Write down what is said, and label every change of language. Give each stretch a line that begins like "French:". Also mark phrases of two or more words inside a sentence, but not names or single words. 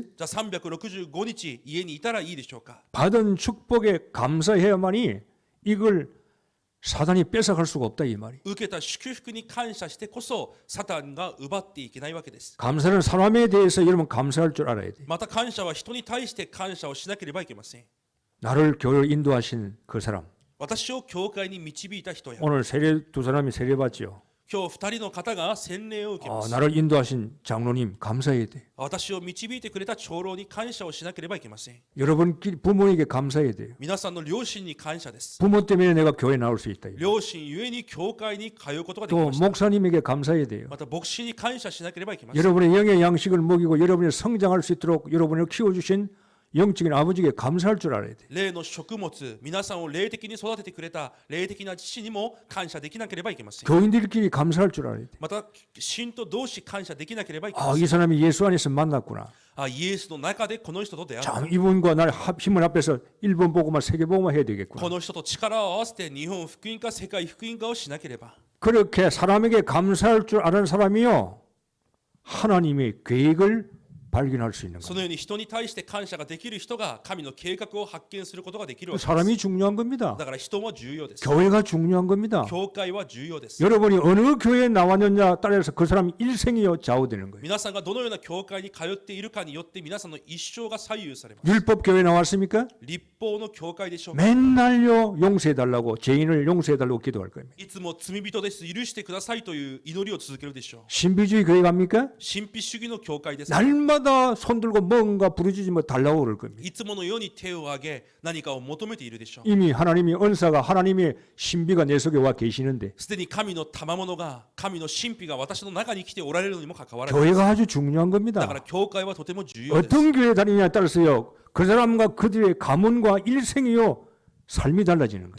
Japanese: じゃあ365日家にいたらいいでしょうか。
Korean: 받은 축복에 감사해야만이 이걸 사단이 뺏어갈 수가 없다 이 말이.
Japanese: 受けた祝福に感謝してこそサタンが奪っていけないわけです。
Korean: 감사는 사람에 대해서 여러분 감사할 줄 알아야 돼.
Japanese: また感謝は人に対して感謝をしなければいけません。
Korean: 나를 교회를 인도하신 그 사람.
Japanese: 私を教会に導いた人や、
Korean: 오늘 세례 두 사람이 세례 받죠.
Japanese: 今日2人の方が洗礼を受けます。
Korean: 나를 인도하신 장로님 감사해야 돼.
Japanese: 私を導いてくれた長老に感謝をしなければいけません。
Korean: 여러분 부모에게 감사해야 돼요.
Japanese: 皆さんの両親に感謝です。
Korean: 부모 때문에 내가 교회 나올 수 있다.
Japanese: 両親ゆえに教会に通うことができ
Korean: 또
Japanese: ました。
Korean: 목사님에게 감사해야 돼요.
Japanese: また牧師に感謝しなければいけません。
Korean: 여러분의 영의 양식을 먹이고 여러분이 성장할 수 있도록 여러분을 키워주신 영적인 아버지에게 감사할 줄 알아야 돼.
Japanese: 霊の食物、皆さんを霊的に育ててくれた霊的な父にも感謝できなければいけません。
Korean: 교인들끼리 감사할 줄 알아야 돼.
Japanese: また信徒同士感謝できなければいけません。
Korean: 이 사람이 예수 안에서 만났구나.
Japanese: イエスの中でこの人と出会った。
Korean: 참 이분과 나를 힘을 합해서 일본 보고만 세계 보고만 해야 되겠구나.
Japanese: この人と力を合わせて日本福音化、世界福音化をしなければ。
Korean: 그렇게 사람에게 감사할 줄 아는 사람이요 하나님의 계획을 발견할 수 있는
Japanese: そ
Korean: 거예요.
Japanese: のように人に対して感謝ができる人が神の計画を発見することができるわけです。
Korean: 사람이 중요한 겁니다.
Japanese: だから人も重要です。
Korean: 교회가 중요한 겁니다.
Japanese: 教会は重要です。
Korean: 여러분이 어느 교회에 나왔느냐 따라서 그 사람 일생이요 좌우되는 거예요.
Japanese: 皆さんがどのような教会に通っているかによって皆さんの一生が左右されます。
Korean: 율법 교회 나왔습니까?
Japanese: 立法の教会でしょうか。
Korean: 맨날요 용서해달라고 죄인을 용서해달라고 기도할 겁니다.
Japanese: いつも罪人です、許してくださいという祈りを続けるでしょう。
Korean: 신비주의 교회 갑니까?
Japanese: 神秘主義の教会です。
Korean: 날마다 손 들고 뭔가 부르짖으며 뭐 달라고 그럴 겁니다.
Japanese: いつものように手を挙げ何かを求めているでしょう。
Korean: 이미 하나님의 은사가 하나님의 신비가 내 속에 와 계시는데
Japanese: すでに神の賜物が、神の神秘が私の中に来ておられるのにもかかわらず、
Korean: 교회가 아주 중요한
Japanese: だか
Korean: 겁니다.
Japanese: ら教会はとても重要です。
Korean: 어떤 교회 다니냐에 따라서요 그 사람과 그들의 가문과 일생이요 삶이 달라지는 거예요.